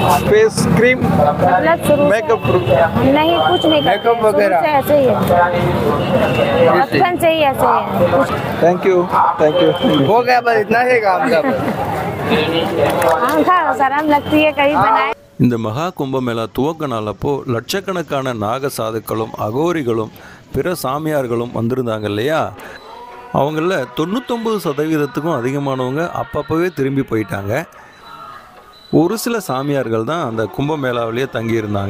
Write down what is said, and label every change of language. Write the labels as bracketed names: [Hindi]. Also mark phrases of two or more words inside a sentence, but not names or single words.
[English] face cream, makeup [Hindi] नहीं कुछ नहीं, मेकअप वगैरह ऐसे ही है, बचपन से ही ऐसे है। [English] thank you [Hindi] हो गया, बस इतना ही काम था। शर्म लगती है कहीं बनाए। [Tamil] இந்த மகா கும்பமேளா துவக்க நாள் அப்போ லட்சக்கணக்கான நாக சாதுக்களும் அகோரிகளும் பிற சாமியார்களும் வந்திருந்தாங்க இல்லையா? அவங்கள 99% அதிகமானவங்க அப்பப்போவே திரும்பி போயிட்டாங்க. ஒரு சில சாமியார்கள் தான் அந்த கும்பமேளாவிலேயே தங்கியிருந்தாங்க.